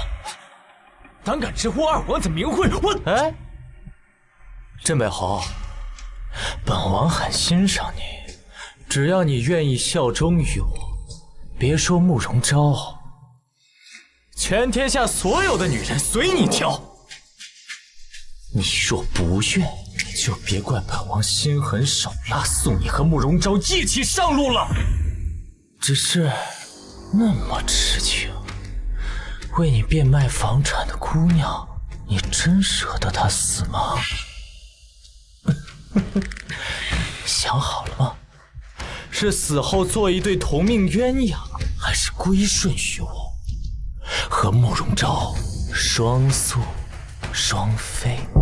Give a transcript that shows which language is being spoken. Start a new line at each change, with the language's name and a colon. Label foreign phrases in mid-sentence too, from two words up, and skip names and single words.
Chinese: 膽敢直呼二皇子名諱，我……哎，鎮北侯，本王很欣賞你，只要你願意效忠於我，別說慕容昭，全天下所有的女人隨你挑。你若不願，就別怪本王心狠手辣，送你和慕容昭一起上路了。只是那麼痴情，為你變賣房產的姑娘，你真捨得她死嗎？想好了嗎？是死後做一對同命鴛鴦，還是歸順於我，和慕容昭雙宿雙飛？